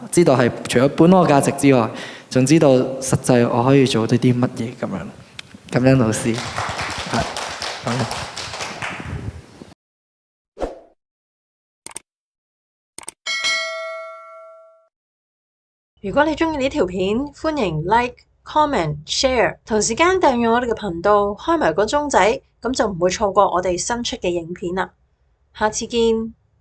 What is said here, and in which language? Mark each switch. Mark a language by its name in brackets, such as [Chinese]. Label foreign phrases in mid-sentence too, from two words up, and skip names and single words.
[Cantonese] 知道係除咗本我價值之外，仲知道實際我可以做到啲乜嘢咁樣。感恩老師，如果你鍾意呢條片，歡迎 [English] like、comment、share， [Cantonese] 同時間訂閱我哋嘅頻道，開埋個鐘仔，咁就唔會錯過我哋新出嘅影片啦。下次見。